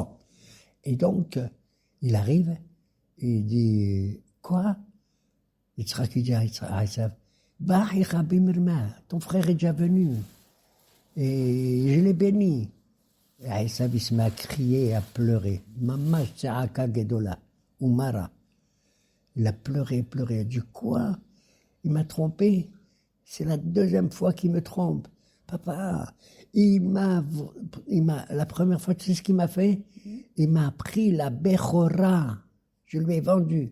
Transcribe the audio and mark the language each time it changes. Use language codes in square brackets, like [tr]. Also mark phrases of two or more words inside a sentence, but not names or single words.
[fr] Et donc, il arrive, et il dit, quoi? Il sera qui dit à Esav, ton frère est déjà venu. Et je l'ai béni. Et Esav, il se met à crier et à pleurer. [he] ממש צעקה גדולה, [fr] umara. Il a pleuré. Il a dit, quoi? Il m'a trompé. C'est la deuxième fois qu'il me trompe. Papa, la première fois, tu sais ce qu'il m'a fait? Il m'a pris la Bechora. Je lui ai vendu.